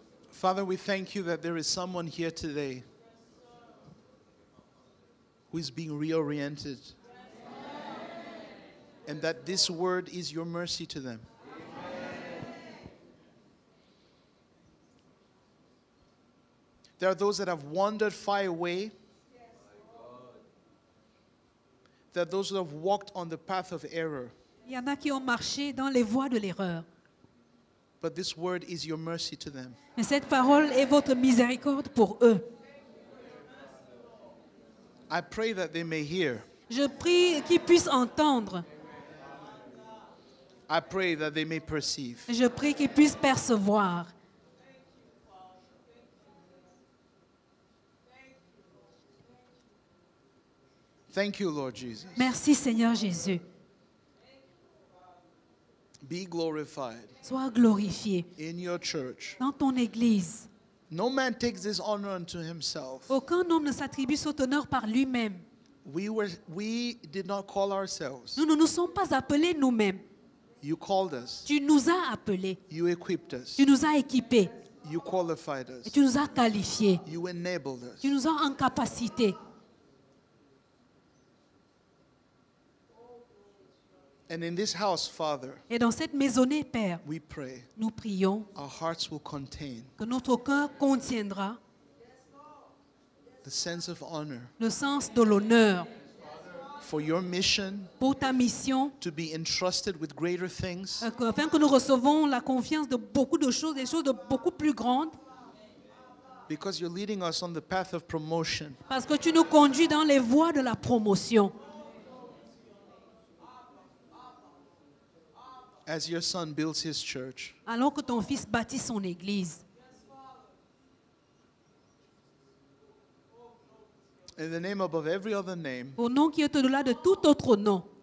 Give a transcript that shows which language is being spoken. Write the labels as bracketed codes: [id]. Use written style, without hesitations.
[en] Father, we thank you that there is someone here today who is being reoriented, and that this word is your mercy to them. There are those that have wandered far away. There are those who have walked on the path of error. [fr] Il y en a qui ont marché dans les voies de l'erreur. [en] But this word is your mercy to them. [fr] Mais cette parole est votre miséricorde pour eux. [en] I pray that they may hear. [fr] Je prie qu'ils puissent entendre. [en] I pray that they may perceive. [fr] Je prie qu'ils puissent percevoir. [en] Thank you, Lord Jesus. [fr] Merci Seigneur Jésus. [en] Be glorified [fr] Sois glorifié [en] in your church. [fr] dans ton église. [en] No man takes this honor unto himself. [fr] Aucun homme ne s'attribue cet honneur par lui-même. [en] We did not call ourselves. [fr] Nous ne nous sommes pas appelés nous-mêmes. [en] You called us. [fr] Tu nous as appelés. [en] You equipped us. [fr] Tu nous as équipés. [en] You qualified [fr] Et [en] us. [fr] tu nous as qualifiés. [en] You enabled us. [fr] Tu nous as en capacité. [en] And in this house, Father, [fr] Et dans cette maisonnée, Père, [en] we pray [fr] nous prions [en] our hearts will contain [fr] que notre cœur contiendra [en] the sense of honor [fr] le sens de l'honneur [en] for your mission [fr] pour ta mission, [en] to be entrusted with greater things, [fr] afin que nous recevons la confiance de beaucoup de choses, des choses de beaucoup plus grandes, [en] because you're leading us on the path of promotion. [fr] parce que tu nous conduis dans les voies de la promotion. [en] As your son builds his church, [fr] Alors que ton fils bâtit son église. [en] in the name above every other name, [fr] Au nom qui est au-delà de tout autre nom.